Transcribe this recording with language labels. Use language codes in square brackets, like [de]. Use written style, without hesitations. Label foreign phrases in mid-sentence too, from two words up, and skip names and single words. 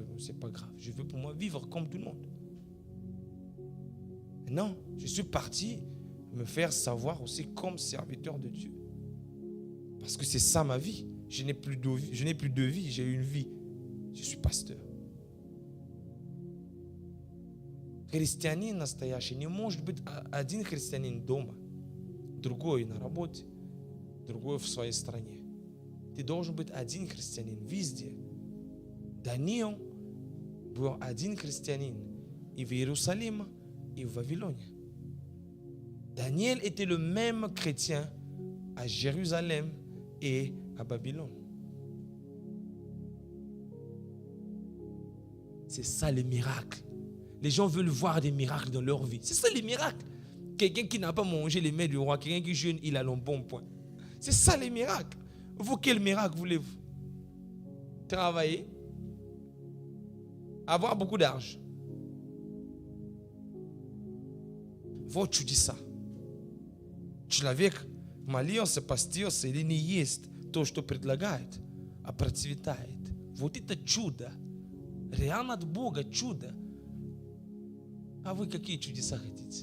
[fr] C'est pas grave. Je veux pour moi vivre comme tout le monde. Non, je suis parti me faire savoir aussi comme serviteur de Dieu. Parce que c'est ça ma vie. Je n'ai plus de vie, j'ai une vie. Je suis pasteur. [ru] Христианин настоящий не может быть один христианин дома, другой на работе, другой в своей стране. Ты должен быть один христианин везде. Даниил был один христианин и в Иерусалиме, и в Вавилоне. [fr] Daniel était le même chrétien à Jérusalem et à Babylone. C'est ça les miracles. Les gens veulent voir des miracles dans leur vie. C'est ça les miracles. Quelqu'un qui n'a pas mangé les mets du roi, quelqu'un qui jeûne, il a le bon point. C'est ça les miracles. Vous, quel miracle voulez-vous? Travailler, avoir beaucoup d'argent. [ru] Вот чудеса. Человек молился, постился или не ест то, что предлагает, а процветает. Вот это чудо. Реально от Бога чудо. А вы какие чудеса хотите?